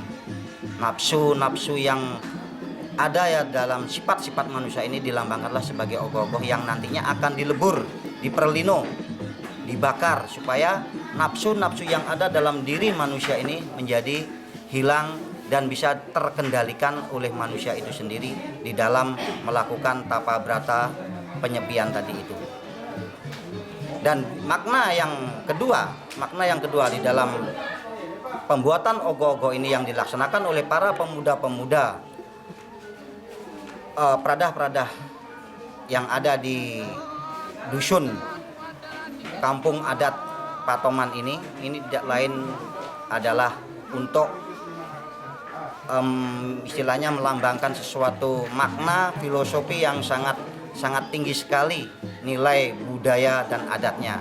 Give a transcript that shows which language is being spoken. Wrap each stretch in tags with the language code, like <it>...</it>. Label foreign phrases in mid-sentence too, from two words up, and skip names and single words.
<id>Nafsu-nafsu yang ada ya dalam sifat-sifat manusia ini dilambangkanlah sebagai ogoh-ogoh yang nantinya akan dilebur, diperlino, dibakar supaya nafsu-nafsu yang ada dalam diri manusia ini menjadi hilang dan bisa terkendalikan oleh manusia itu sendiri di dalam melakukan tapa brata penyepian tadi itu. Dan makna yang kedua di dalam pembuatan ogoh-ogoh ini yang dilaksanakan oleh para pemuda-pemuda pradah-pradah yang ada di dusun kampung adat Patoman ini tidak lain adalah untuk istilahnya melambangkan sesuatu makna filosofi yang sangat tinggi sekali nilai budaya dan adatnya.</id>